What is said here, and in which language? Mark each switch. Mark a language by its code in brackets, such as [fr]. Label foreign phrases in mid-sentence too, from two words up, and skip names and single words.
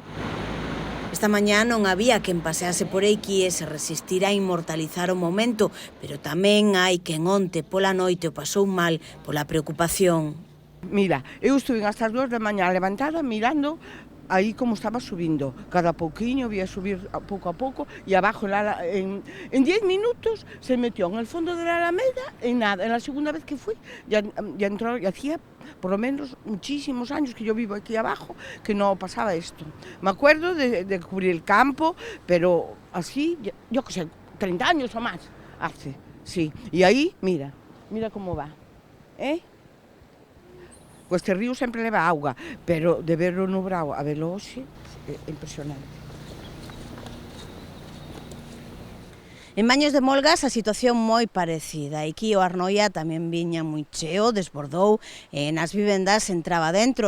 [gl] Esta mañá non había quen pasease por aquí e se resistira a inmortalizar o momento, pero tamén hai quen onte pola noite o pasou mal pola preocupación. Mira, eu estuve hasta as 2 da mañá levantada mirando aí como estaba subindo. Cada pouquiño vía subir pouco a pouco e abajo [es] en 10 minutos se metió en el fondo de la Alameda [gl] e nada. [es] En la segunda vez que fui ya entró, y hacía por lo menos muchísimos años que yo vivo aquí abajo que no pasaba esto. Me acuerdo de cubrir el campo, pero así, yo que sé, 30 años o más hace, sí. [gl] Y aí, mira como va, Pues este río sempre leva auga, pero de verlo no brao a verlo hoxe é impresionante. En Baños de Molgas a situación moi parecida. Aquí o Arnoia tamén viña moi cheo, desbordou, e nas vivendas entraba dentro.